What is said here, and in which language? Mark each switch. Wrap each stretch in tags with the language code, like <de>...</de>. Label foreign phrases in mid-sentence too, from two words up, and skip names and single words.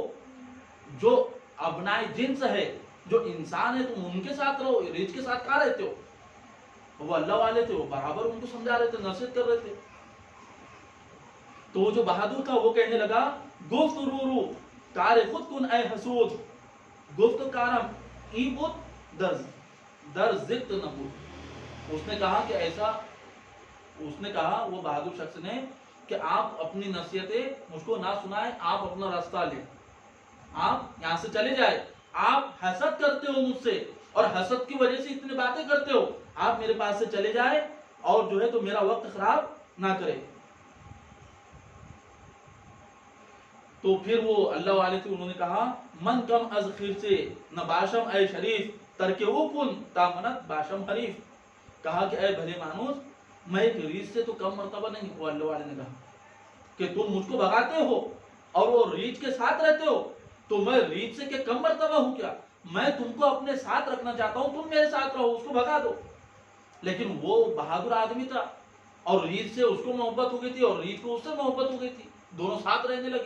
<ur>جو ابنائے جنس ہے، جو انسان ہے، تم ان کے ساتھ رہو، ریچھ کے ساتھ کہاں رہتے ہو؟ وہ اللہ والے تھے، وہ برابر ان کو سمجھا رہے تھے، نصیحت کر رہے تھے. تو وہ جو بہادر تھا وہ کہنے لگا</ur> <fa>گفت رو کار خود کن اے حسود گفت کارم ای بود در زکت نبود.</fa> <ur>اس نے کہا کہ ایسا، اس نے کہا وہ بہادر شخص نے کہ آپ اپنی نصیحتیں مجھ کو نہ سنائیں، آپ اپنا راستہ لیں، آپ یہاں سے چلے جائیں. آپ حسد کرتے ہو مجھ سے اور حسد کی وجہ سے اتنی باتیں کرتے ہو، آپ میرے پاس سے چلے جائیں اور جو ہے تو میرا وقت خراب نہ کرے. تو پھر وہ اللہ والے تھے، انہوں نے کہا</ur> <fa>من کم از خیر سے نہ باشم اے شریف ترکے وہ کن تامنت باشم حریف.</fa> <ur>کہا کہ اے بھلے مانوس، میں ایک ریچھ سے تو کم مرتبہ نہیں. وہ اللہ والے نے کہا کہ تم مجھ کو بھگاتے ہو اور وہ ریچھ کے ساتھ رہتے ہو، تو میں ریچھ سے کہ کم مرتبہ ہوں کیا؟ میں تم کو اپنے ساتھ رکھنا چاہتا ہوں، تم میرے ساتھ رہو، اس کو بھگا دو. لیکن وہ بہادر آدمی تھا اور ریچھ سے اس کو محبت ہو گئی تھی اور ریچھ کو اس سے محبت ہو گئی تھی، دونوں ساتھ رہنے لگے.</ur>